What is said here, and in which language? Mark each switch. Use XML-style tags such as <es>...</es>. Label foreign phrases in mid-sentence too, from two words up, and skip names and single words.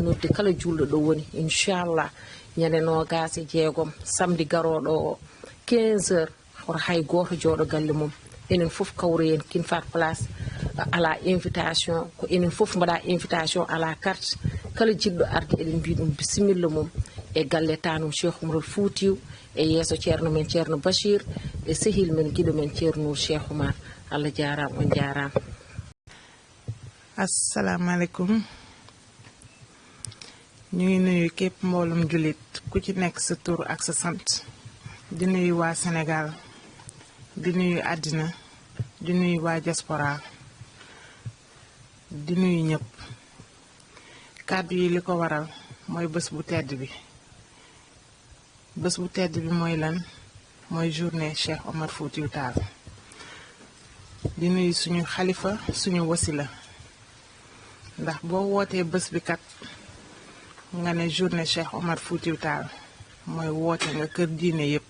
<ff>noddi kala julɗo ɗo woni inchallah ñande nogas e jeegom samedi garoɗo o 15 heures hoto hay goto jooɗo galle mum enen foof kawroyen King Fahd Palace ala invitation ko enen foof mbaɗa invitation ala carte kala jiɗɗo arde eɗen mbi ɗum bisimilla mum e galle tanum Cheikh Oumarul Foutiyou e yeeso ceerno men ceerno Bachir e sehil men guiɗo men ceerno Cheikh Oumar Allah jarama on jarama.</ff> <ar>Assalamu alaikum.</ar> <wo>ñu ngi nuyu képp mboolum julit ku ci nekk sa tur ak sa sant di nuyu waa Sénégal di nuyu àddina di nuyu waa diaspora di nuyu ñëpp kàddu yi li ko waral mooy bés bu tedd bi bés bu tedd bi mooy lan mooy journée Cheikh Omar Foutiyou Tall di nuyu suñu xalifa suñu wasila ndax boo wootee bés bi kat nga ne journée Cheikh Omar Foutiyou Tall mooy woote nga kër diine</wo>